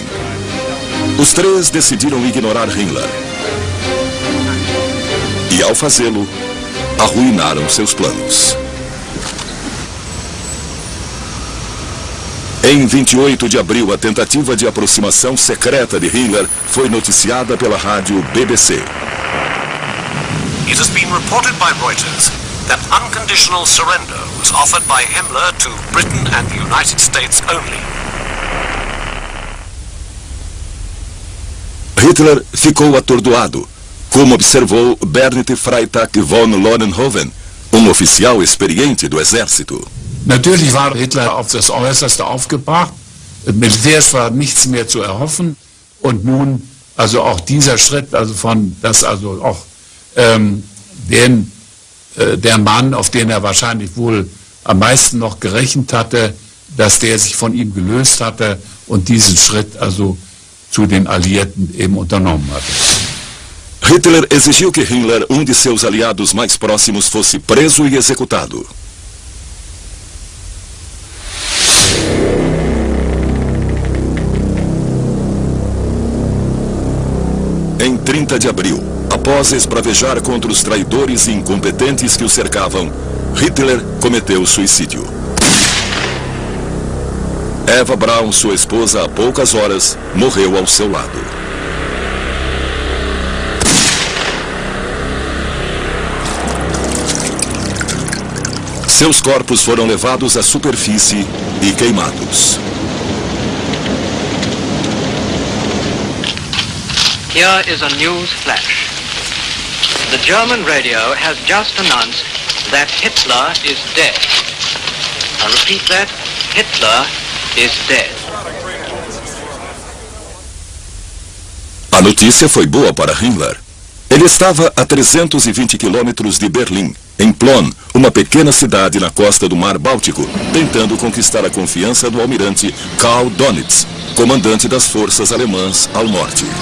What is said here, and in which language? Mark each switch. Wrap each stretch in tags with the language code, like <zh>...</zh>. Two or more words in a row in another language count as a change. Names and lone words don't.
<pt>Os três decidiram ignorar Himmler. E ao fazê-lo, arruinaram seus planos. Em 28 de abril, a tentativa de aproximação secreta de Hitler foi noticiada pela rádio BBC.</pt> <en>It has been reported by Reuters that unconditional surrender was offered by Himmler to Britain and the United States only.</en> <pt>Hitler ficou atordoado, como observou Bernd Freytag von Loenhoven, oficial experiente do exército.</pt> <de>Natürlich war Hitler auf das Äußerste aufgebracht. Militärisch war nichts mehr zu erhoffen. Und nun, also auch dieser Schritt, also von, dass also auch der Mann, auf den er wahrscheinlich wohl am meisten noch gerechnet hatte, dass der sich von ihm gelöst hatte und diesen Schritt also zu den Alliierten eben unternommen hatte.</de> <pt>Hitler exigiu que Himmler, de seus aliados mais próximos, fosse preso e executado. Em 30 de abril, após esbravejar contra os traidores e incompetentes que o cercavam, Hitler cometeu suicídio. Eva Braun, sua esposa, há poucas horas, morreu ao seu lado. Seus corpos foram levados à superfície e queimados.</pt> <en>Here is a news flash. The German radio has just announced that Hitler is dead. I repeat that, Hitler is dead.</en> <pt>A notícia foi boa para Himmler. Ele estava a 320 quilômetros de Berlim, em Plön, uma pequena cidade na costa do Mar Báltico, tentando conquistar a confiança do almirante Karl Dönitz, comandante das forças alemãs ao norte.</pt>